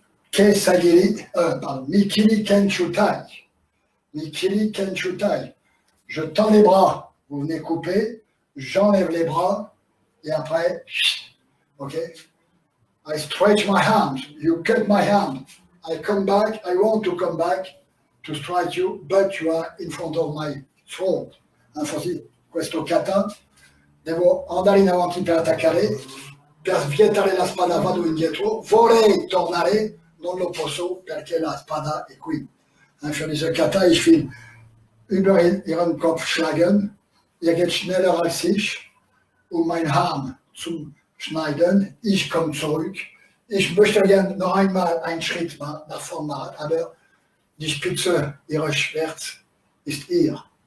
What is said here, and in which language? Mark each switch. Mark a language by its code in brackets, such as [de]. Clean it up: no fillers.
[ja] Kesagiri, pardon, Mikili Kenchutai. Mikili Kenchutai. [fr] Je tends les bras, vous venez couper, j'enlève les bras, et après, OK? [en] I stretch my hand, you cut my hand. I come back, I want to come back to strike you, but you are in front of my throat. [it] Infatti, questo kata devo andare in avanti per attaccare, per vietare la spada vado indietro, vorrei tornare, non lo posso perché la spada è qui. [de] Für diese kata, ich will über ihren Kopf schlagen, geht schneller als ich, mein Arm zu schneiden, ich komme zurück. Ich möchte gerne noch einmal einen Schritt nach vorne machen, aber die Spitze ihres Schwerts ist hier.